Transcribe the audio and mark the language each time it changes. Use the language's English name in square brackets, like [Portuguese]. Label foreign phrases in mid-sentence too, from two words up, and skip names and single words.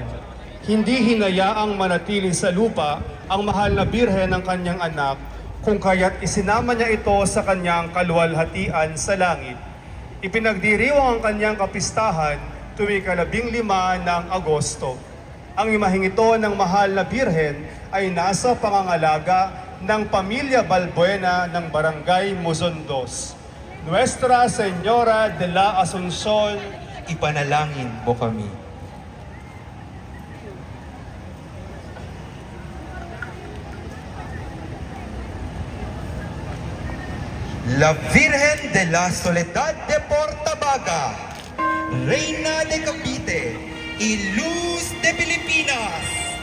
[Filipino] Hindi hinayaang manatili sa lupa ang mahal na Birhen ng kanyang anak, kung kaya't isinama niya ito sa kanyang kaluwalhatian sa langit. Ipinagdiriwang ang kanyang kapistahan tuwing 15 ng Agosto. Ang imaheng ito ng mahal na Birhen ay nasa pangangalaga ng pamilya Balbuena ng Barangay Musundos. [Spanish] Nuestra Señora de la Asunción, [Filipino] Ipanalangin mo kami. [Spanish] La Virgen de la Soledad de Portabaga, Reina de Cavite y Luz de Pilipinas.